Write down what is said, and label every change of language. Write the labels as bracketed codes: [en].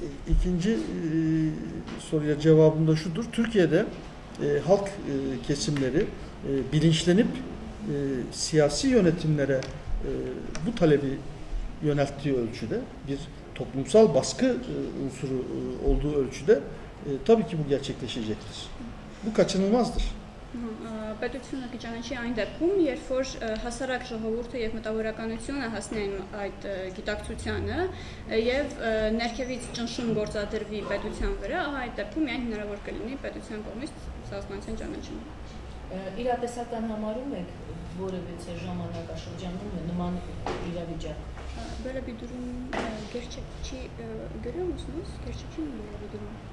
[tr] İkinci soruya cevabım da şudur. Türkiye'de halk kesimleri bilinçlenip siyasi yönetimlere bu talebi yönelttiği ölçüde, bir toplumsal baskı unsuru olduğu ölçüde tabii ki bu gerçekleşecektir. Bu kaçınılmazdır. [hy] Պետությունը կճանաչի այն դեպքում, երբ որ հասարակ ժողովուրդը եւ մտավորականությունը հասնեն այդ գիտակցությանը եւ ներքևից ճնշում գործադրվի պետության վրա, այդ դեպքում միայն հնարավոր կլինի պետության կողմից ցեղասպանության ճանաչումը։ Իրատեսական համարում եք որևէ ժամանակաշրջանում նման իրավիճակ։ [tr] Böyle bir durum gerçekçi görüyor musunuz? Gerçekçi mi böyle bir durum?